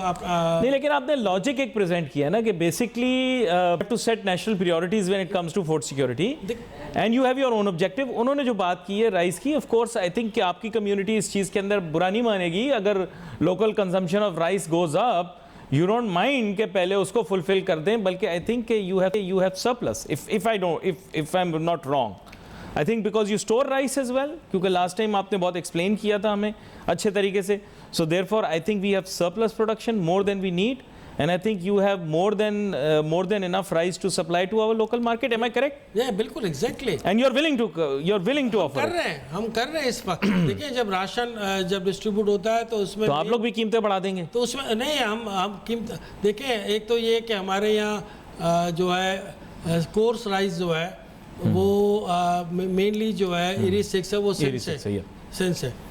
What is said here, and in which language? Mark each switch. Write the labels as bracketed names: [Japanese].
[Urdu] نہیں, لیکن آپ نے لاجک ایک پریزنٹ کیا نا کہ [English] Basically to set national priorities when it comes to food security and you have your own objective. [Urdu] انہوں نے جو بات کی ہے رائس کی, [English] of course I think [Urdu] کہ آپ کی کمیونٹی اس چیز کے اندر برا نہیں مانے گی اگر local consumption of rice goes up. [English] you don't mind [Urdu] کہ پہلے اس کو فلفل کر دیں, [English] بلکہ I think کہ you have surplus if I am not wrong. I think because you store rice as well, [Urdu] کیونکہ [English] last time [Urdu] آپ نے بہت explain کیا تھا ہمیں اچھے طریقے سے. [English] So therefore I think we have surplus production more than we need, and I think you have more than enough rice to supply to our local market. Am I correct? Yeah, [Urdu] بالکل [English] exactly. And you're willing to offer it. [Urdu] ہم کر رہے ہیں اس وقت. دیکھیں جب ration جب distribute ہوتا ہے تو اس میں تو آپ لوگ بھی قیمتیں بڑھا دیں گے. تو اس میں نہیں, ہم قیمت دیکھیں. ایک تو یہ کہ ہمارے یہاں جو ہے کورس رائس جو ہے وہ مینلی جو ہے ایری 6 ہے, وہ سینس ہے.